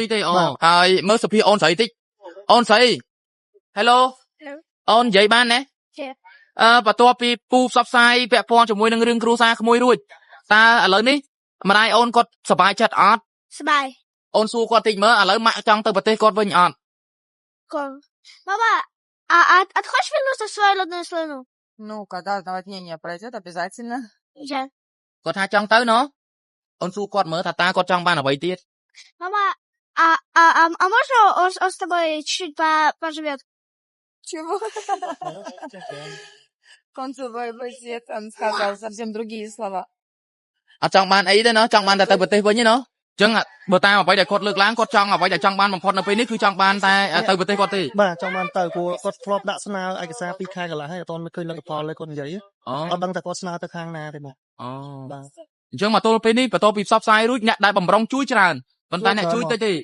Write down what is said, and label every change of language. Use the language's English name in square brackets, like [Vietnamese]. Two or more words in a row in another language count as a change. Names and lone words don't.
[Khmer] ទេអូហើយមើលសុភាអូនស្រីតិចអូនស្រី Hello អូននិយាយបានណាបន្ទាប់ពីពូផ្សព្វផ្សាយពាក់ព័ន្ធជាមួយនឹងរឿងគ្រួសារក្មួយរួចតើឥឡូវនេះម្ដាយអូនគាត់សប្បាយចិត្តអត់ សប្បាយ អូនសួរគាត់តិចមើលឥឡូវម៉ាក់ចង់ទៅប្រទេសគាត់វិញអត់ [Russian] គាត់ Мама, а ты хочешь вернуться в свою родную страну? Ну, когда наводнение пройдет, обязательно. Да. [Khmer] គាត់ថាចង់ទៅណ៎អូនសួរគាត់មើលថាតើគាត់ចង់បានអ្វីទៀត [Russian] Мама, можно он с тобой чуть-чуть поживет? Чего? Он свой басет, он сказал совсем другие слова. [Khmer] អត់ចង់បានអីទេណ៎ចង់បានតែទៅប្រទេសវិញទេណ៎ចឹងបើតាមអ្វីដែលគាត់លើកឡើងគាត់ចង់អ្វីដែលចង់បានបំផុតនៅពេលនេះគឺចង់បានតែទៅប្រទេសគាត់ទេ បាទចង់បានទៅព្រោះគាត់ធ្លាប់ដាក់ស្នើឯកសារ2ខែកន្លះហើយអត់ទាន់ឃើញលទ្ធផលទេគាត់និយាយអត់ដឹងតែគាត់ស្នើទៅខាងណាទេបាទ បាទអញ្ចឹងមកទល់ពេលនេះបន្ទាប់ពីផ្សព្វផ្សាយរួចអ្នកដែលបំរុងជួយច្រើនប៉ុន្តែអ្នកជួយតិចទេ